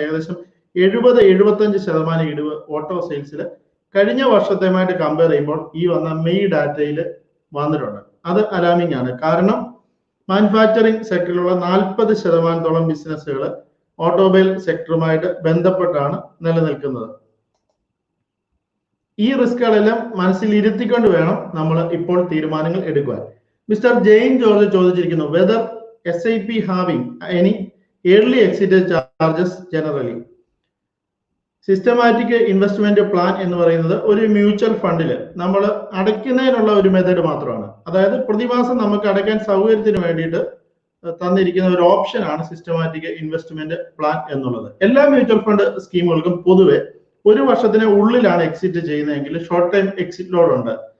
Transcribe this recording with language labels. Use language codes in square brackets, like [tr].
[ml] ഏകദേശം 70-75% ഇടിവ് ഓട്ടോ സെയിൽസിൽ കഴിഞ്ഞ വർഷത്തെയുമായിട്ട് കമ്പയർ ചെയ്യുമ്പോൾ ഈ വന്ന മെയ് ഡാറ്റയിൽ വന്നിട്ടുണ്ട്. അത് അലാമിംഗ് ആണ്. കാരണം മാനുഫാക്ചറിങ് സെക്ടറിലുള്ള 40% ബിസിനസ്സുകൾ ഓട്ടോമൊബൈൽ സെക്ടറുമായിട്ട് ബന്ധപ്പെട്ടാണ് നിലനിൽക്കുന്നത്. ഈ റിസ്കുകളെല്ലാം മനസ്സിൽ ഇരുത്തിക്കൊണ്ട് വേണം നമ്മൾ ഇപ്പോൾ തീരുമാനങ്ങൾ എടുക്കുവാൻ. [en] mister Jain George [ml] ചോദിച്ചിരിക്കുന്നു, [en] Whether SIP having any early exit charges generally. [ml] Systematic investment plan എന്ന് പറയുന്നത് ഒരു മ്യൂച്വൽ ഫണ്ടിൽ നമ്മൾ അടയ്ക്കുന്നതിനുള്ള ഒരു മെത്തേഡ് മാത്രമാണ്. അതായത് പ്രതിമാസം നമുക്ക് അടയ്ക്കാൻ സൗകര്യത്തിന് വേണ്ടിയിട്ട് തന്നിരിക്കുന്ന ഒരു ഓപ്ഷനാണ് സിസ്റ്റമാറ്റിക് ഇൻവെസ്റ്റ്മെന്റ് പ്ലാൻ എന്നുള്ളത്. എല്ലാ മ്യൂച്വൽ ഫണ്ട് സ്കീമുകൾക്കും പൊതുവെ ഒരു വർഷത്തിന് ഉള്ളിലാണ് എക്സിറ്റ് ചെയ്യുന്നതെങ്കിൽ ഷോർട്ട് ടൈം എക്സിറ്റ് ലോഡ് ഉണ്ട്.